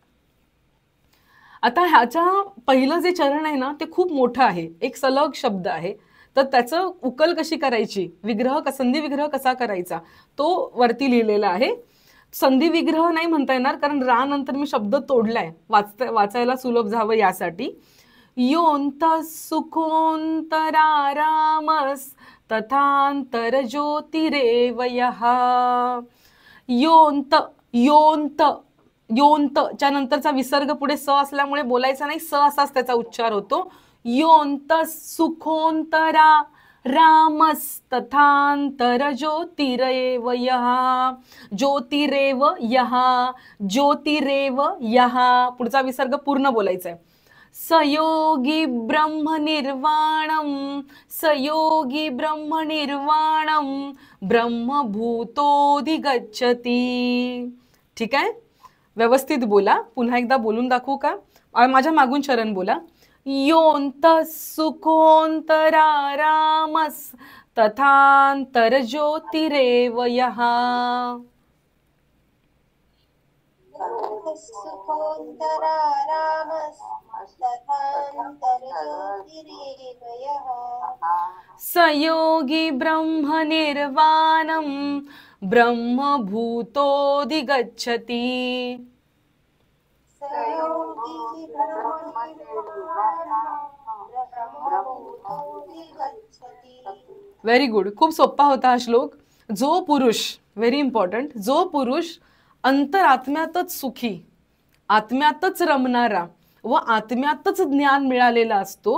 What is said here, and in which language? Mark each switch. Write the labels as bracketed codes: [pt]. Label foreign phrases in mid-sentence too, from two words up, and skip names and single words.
[mr] आता ह्याचा पहिलं जे चरण आहे ना ते खूप मोठं आहे, एक सलग शब्द आहे, तर त्याचं उकल कशी करायची, संधी विग्रह कसा करायचा, तो वरती लिहिलेला आहे. संधी विग्रह नाही म्हणता येणार, कारण रा नंतर मी शब्द तोडलाय, वाचायला सुलभ जावं यासाठी. [sa] योंत सुखोंतरारामस तथांतर ज्योतिरेव यः. [mr] योंत योंत योंत च्या नंतरचा विसर्ग पुढे स असल्यामुळे बोलायचा नाही, स असाच त्याचा उच्चार होतो. [sa] योंत सुखोंतरा रामस तथांतर ज्योतिरेव यः. ज्योतिरेव यः, ज्योतिरेव यः, [mr] पुढचा विसर्ग पूर्ण बोलायचा आहे. [sa] सयोगी ब्रह्म निर्वाणम, सयोगी ब्रह्म निर्वाणम ब्रह्मभूतोधिगच्छति. [mr] ठीक आहे, व्यवस्थित बोला. पुन्हा एकदा बोलून दाखवू का? माझ्या मागून चरण बोला. [sa] योंत सुखोंतरारामस तथांतर ज्योतिरेव यः. सयोगी ब्रह्म निर्वाणम ब्रह्मभूतोधिगच्छति. [en] very good. [mr] खूप सोपा होता हा श्लोक. जो पुरुष, [en] very important, [mr] जो पुरुष अंतरात्म्यातच सुखी, आत्म्यातच रमणारा व आत्म्यातच ज्ञान मिळालेला असतो.